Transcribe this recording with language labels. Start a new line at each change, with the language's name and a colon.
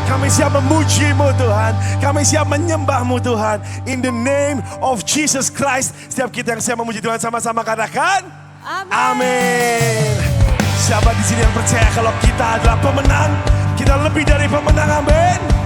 Indonesian: Siap memuji-Mu Tuhan, kami siap menyembah-Mu Tuhan.
English: In the name of Jesus Christ.
Indonesian: Setiap kita yang siap memuji Tuhan sama-sama katakan amin. Siapa di sini yang percaya kalau kita adalah pemenang? Kita lebih dari pemenang, amin.